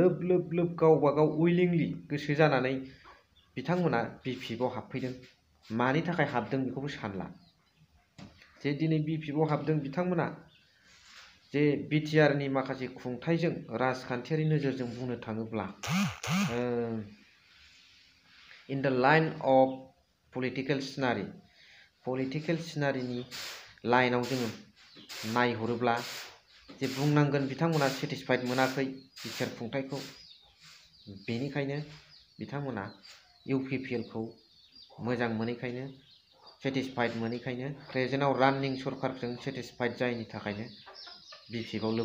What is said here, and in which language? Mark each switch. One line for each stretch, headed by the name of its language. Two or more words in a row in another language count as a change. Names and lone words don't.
Bodo: लोब गावबा गाव उइलिंलि गोसो जानानै बिथांमोना BPF आव हाबफैदों मानि थाखाय हाबदों बेखौबो सानला जे दिनै BPF आव हाबदों बिथांमोना जे BTR नि माखासे खुंथायजों राजखान्थियारि नोजोरजों बुंनो थाङोब्ला
English: in the line of political scenario
Bodo: नि लाइनाव जोङो नायहरोब्ला जे बुंनांगोन बिथांमोना सेटिसफाइड मोनाखै बिटिआर खुंथायखौ बेनिखायनो बिथांमोना UPPL खौ मोजां मोनैखायनो सेटिसफाइड मोनैखायनो प्रेजेन्टआव रानिं सरकारजों सेटिसफाइड जायैनि थाखायनो BPF आव